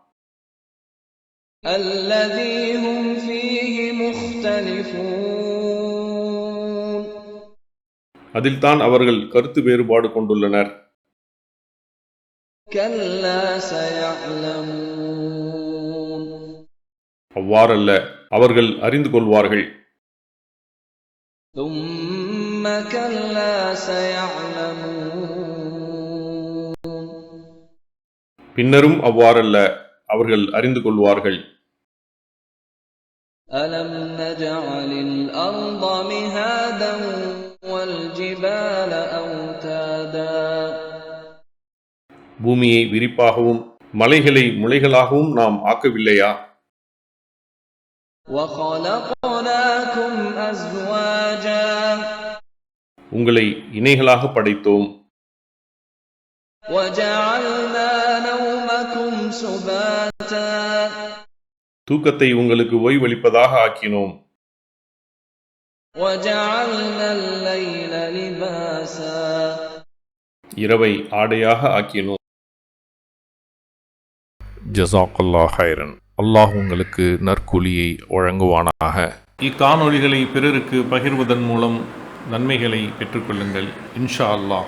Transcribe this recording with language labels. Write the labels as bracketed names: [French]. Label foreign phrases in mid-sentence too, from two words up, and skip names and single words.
[Arabic] الذي هم فيه مختلفون. [Tamil] அதில்தான் அவர்கள் கருத்து வேறுபாடு கொண்டுள்ளனர். [Arabic] كلا سيعلمون. [Tamil] அவ்வாறல்ல, அவர்கள் அறிந்து கொள்வார்கள். [Arabic] ثم كلا سيعلمون. [Tamil] பின்னரும் அவ்வாறல்ல, அவர்கள் அறிந்து கொள்வார்கள். [Arabic] ألم نجعل الأرض مهادا والجبال أوتادا. [Tamil] பூமியை விரிப்பாகவும் மலைகளை முளைகளாகவும் நாம் ஆக்கவில்லையா? [Arabic] وَخَلَقْنَاكُمْ أَزْوَاجًا. [Tamil] உங்களை இணைகளாக படைத்தோம். [Arabic] وَجَعَلْنَا نَوْمَكُمْ سُبَاتًا. [Tamil] தூக்கத்தை உங்களுக்கு ஓய்வளிப்பதாக ஆக்கினோம். [Arabic] وَجَعَلْنَا اللَّيْلَ لِبَاسًا. [Tamil] இரவை ஆடையாக ஆக்கினோம். [Arabic] جزاك الله خيرا. [Tamil] அல்லாஹ் உங்களுக்கு நற்கூலியை வழங்குவானாக. இக்காணொளிகளை பிறருக்கு பகிர்வதன் மூலம் நன்மைகளை பெற்றுக்கொள்ளுங்கள் [Arabic] إن شاء الله.